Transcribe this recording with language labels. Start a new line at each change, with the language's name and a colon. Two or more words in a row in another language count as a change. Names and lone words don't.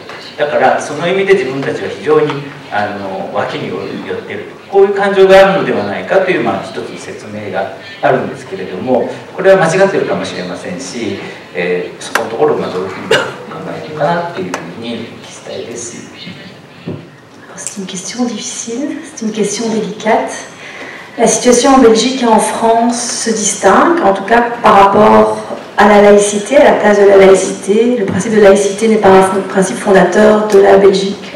Japanese: だからその意味で自分たちは非常に脇に寄っている、こういう感情があるのではないかという、一つの説明があるんですけれども、これは間違っているかもしれませんし、そこのところをどういうふうに考えているかなというふうに聞きたいです。
French: C'est une question difficile, c'est une question délicate. La situation en Belgique et en France se distingue, en tout cas par rapport à la laïcité, à la place de la laïcité. Le principe de laïcité n'est pas un principe fondateur de la Belgique.